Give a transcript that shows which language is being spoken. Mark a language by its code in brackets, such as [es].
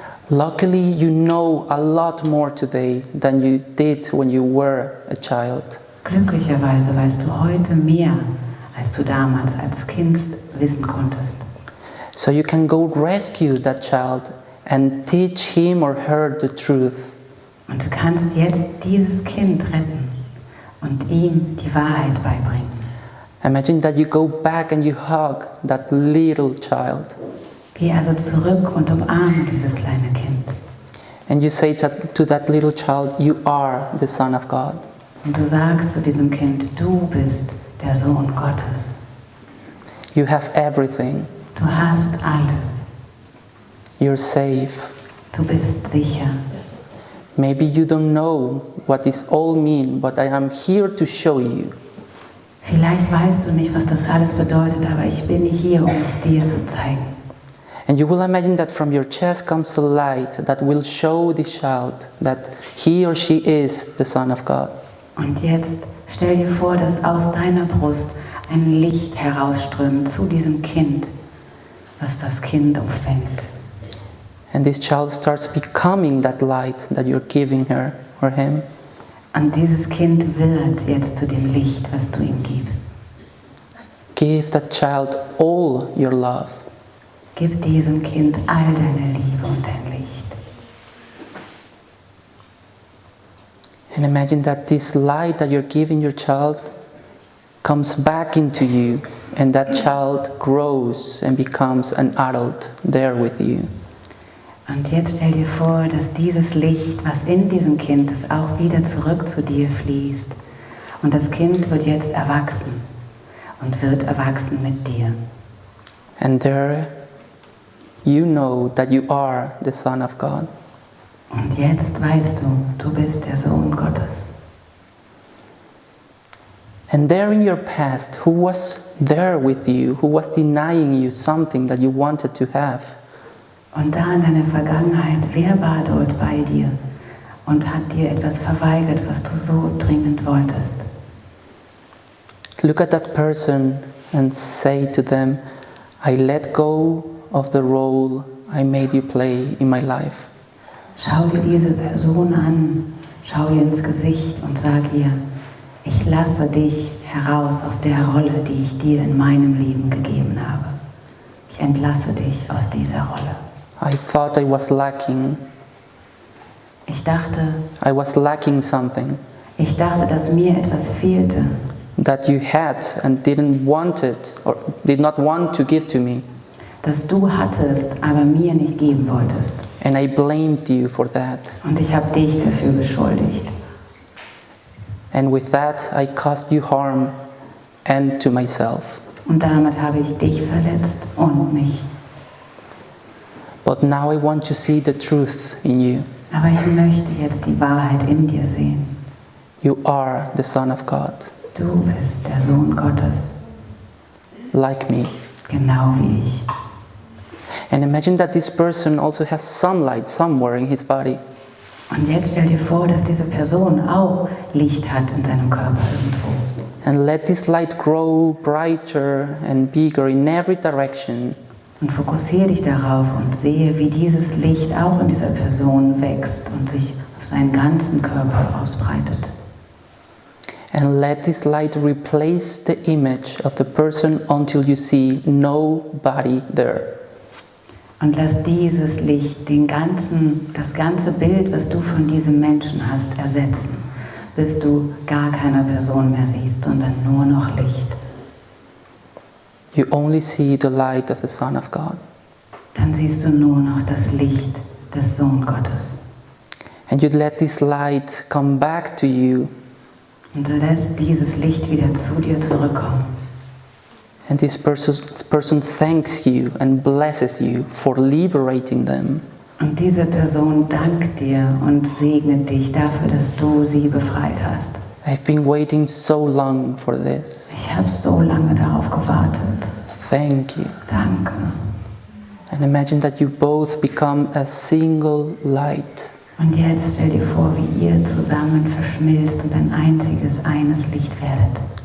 [en] Luckily, you know a lot more today than you did when you were a child. [de] Glücklicherweise weißt du heute mehr, als du damals als Kind wissen konntest. [en] So you can go rescue that child and teach him or her the truth. [de] Und du kannst jetzt dieses Kind retten und ihm die Wahrheit beibringen. [en] Imagine that you go back and you hug that little child. [de] Geh also zurück und umarme dieses kleine Kind. [en] And you say to that little child, you are the Son of God. [de] Und du sagst zu diesem Kind, du bist der Sohn Gottes. [en] You have everything. [de] Du hast alles. [en] You're safe. [de] Du bist sicher. [en] Maybe you don't know what this all means, but I am here to show you. [de] Vielleicht weißt du nicht, was das alles bedeutet, aber ich bin hier, um es dir zu zeigen. [en] And you will imagine that from your chest comes a light that will show the child that he or she is the Son of God. [de] Und jetzt stell dir vor, dass aus deiner Brust ein Licht herausströmt zu diesem Kind, was das Kind umfängt. [en] And this child starts becoming that light that you're giving her or him. [de] Und dieses Kind wird jetzt zu dem Licht, was du ihm gibst. [en] Give that child all your love. [de] Gib diesem Kind all deine Liebe und dein Licht. [en] And imagine that this light that you're giving your child comes back into you, and that child grows and becomes an adult there with you. [de] Und jetzt stell dir vor, dass dieses Licht, was in diesem Kind ist, auch wieder zurück zu dir fließt. Und das Kind wird jetzt erwachsen und wird erwachsen mit dir. [en] And there you know that you are the Son of God. [de] Und jetzt weißt du, du bist der Sohn Gottes. [en] And there in your past, who was there with you, who was denying you something that you wanted to have? [de] Und da in deiner Vergangenheit, wer war dort bei dir und hat dir etwas verweigert, was du so dringend wolltest? [en] Look at that person and say to them, I let go of the role I made you play in my life. [de] Schau dir diese Person an, schau ihr ins Gesicht und sag ihr, ich lasse dich heraus aus der Rolle, die ich dir in meinem Leben gegeben habe. Ich entlasse dich aus dieser Rolle. [en] I thought I was lacking. [de] Ich dachte, [en] Something [de] dass mir etwas fehlte, [en] that you had and didn't want it or did not want to give to me. [de] das du hattest, aber mir nicht geben wolltest. [en] And I blamed you for that. [de] Und ich habe dich dafür beschuldigt. [en] And with that I caused you harm and to myself. [de] Und damit habe ich dich verletzt und mich. [en] But now I want to see the truth in you. [de] Aber ich möchte jetzt die Wahrheit in dir sehen. [en] You are the Son of God, [de] Du bist der Sohn Gottes, [en] like me. [de] genau wie ich. [en] And imagine that this person also has sunlight somewhere in his body. [de] Und jetzt stell dir vor, dass diese Person auch Licht hat in seinem Körper irgendwo. [en] And let this light grow brighter and bigger in every direction. [de] Und fokussiere dich darauf und sehe, wie dieses Licht auch in dieser Person wächst und sich auf seinen ganzen Körper ausbreitet. [en] And let this light replace the image of the person until you see nobody there. [de] Und lass dieses Licht das ganze Bild, was du von diesem Menschen hast, ersetzen, bis du gar keiner Person mehr siehst, sondern nur noch Licht. [en] You only see the light of the Son of God. [de] Dann siehst du nur noch das Licht des Sohn Gottes. [en] And you let this light come back to you. [de] Und du lässt dieses Licht wieder zu dir zurückkommen. [en] And this person thanks you and blesses you for liberating them. [de] Und diese Person dankt dir und segnet dich dafür, dass du sie befreit hast. [en] I've been waiting so long for this. [de] Ich habe so lange darauf gewartet. [en] Thank you. [de] Danke. [en] And imagine that you both become a single light. [de] Und jetzt stell dir vor, wie ihr zusammen verschmilzt und ein einziges, eines Licht werdet.